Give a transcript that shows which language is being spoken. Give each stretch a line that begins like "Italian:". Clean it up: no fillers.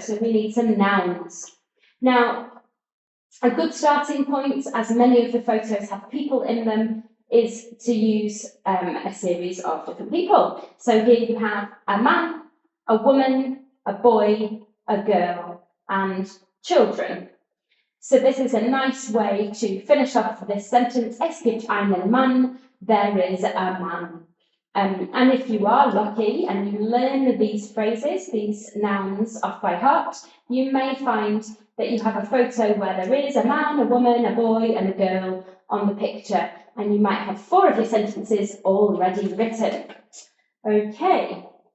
English: So we need some nouns. Now, a good starting point, as many of the photos have people in them, is to use a series of different people. So here you have a man, a woman, a boy, a girl, and children. So this is a nice way to finish off this sentence.
German: Es gibt einen Mann,
English: there is a man. And if you are lucky and you learn these phrases, these nouns off by heart, you may find that you have a photo where there is a man, a woman, a boy, and a girl on the picture, and you might have 4 of your sentences already written. Okay.